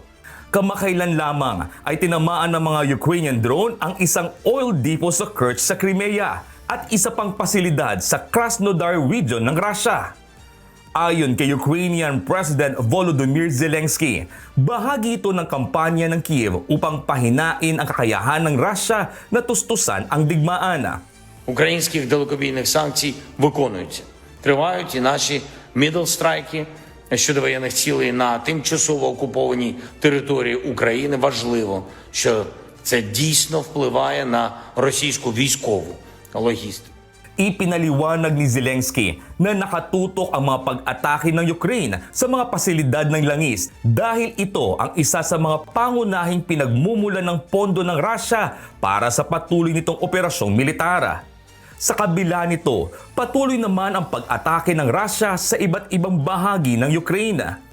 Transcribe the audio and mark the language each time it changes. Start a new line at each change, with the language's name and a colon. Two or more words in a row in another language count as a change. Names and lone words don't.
Filipino: Kamakailan lamang ay tinamaan ng mga Ukrainian drone ang isang
English: oil depot
Filipino: sa Kerch sa Crimea at isa pang pasilidad sa Krasnodar region ng Russia. Ayon kay
English: Ukrainian President
Filipino: Volodymyr Zelensky, bahagi ito ng kampanya ng Kiev upang pahinain ang kakayahan ng Russia na tustusan ang digmaan.
Ukrainian: Українських далекобійних санкцій виконуються. Тривають і наші мідл-страйки щодо воєнних цілей на тимчасово окупованій території України. Важливо, що це дійсно впливає на російську військову логістику.
Filipino: Ipinaliwanag ni Zelensky na nakatutok ang mga pag-atake ng Ukraine sa mga pasilidad ng langis dahil ito ang isa sa mga pangunahing pinagmumulan ng pondo ng Russia para sa patuloy nitong operasyong militar. Sa kabila nito, patuloy naman ang pag-atake ng Russia sa iba't ibang bahagi ng Ukraine.